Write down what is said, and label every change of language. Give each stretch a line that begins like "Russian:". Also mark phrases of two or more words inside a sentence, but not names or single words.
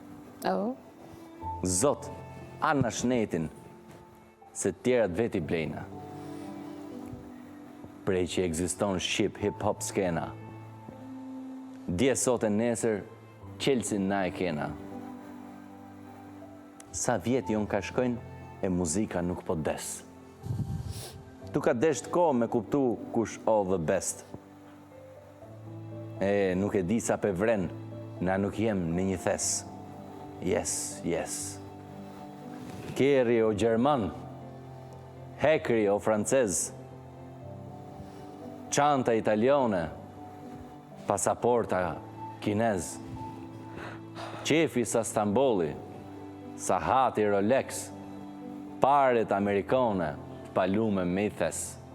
Albanian: Zot, anë shnetin, se tjerat veti blejna. Prej që egziston Shqip hip-hop skena. Dje sot e nesër, qelsin na e kena. Sa vjetë jon ka shkojnë, e muzika nuk po des. Tu ka desht ko me kuptu kush
English: all the best.
Albanian: Nuk e di sa pe vren, na nuk jem në një thes. Yes. Keri o Gjerman, hekri o Francez, çanta italiane, pasaporta kinez, qefi sa Stamboli, sa hati Rolex, paret amerikane, palume Maythes.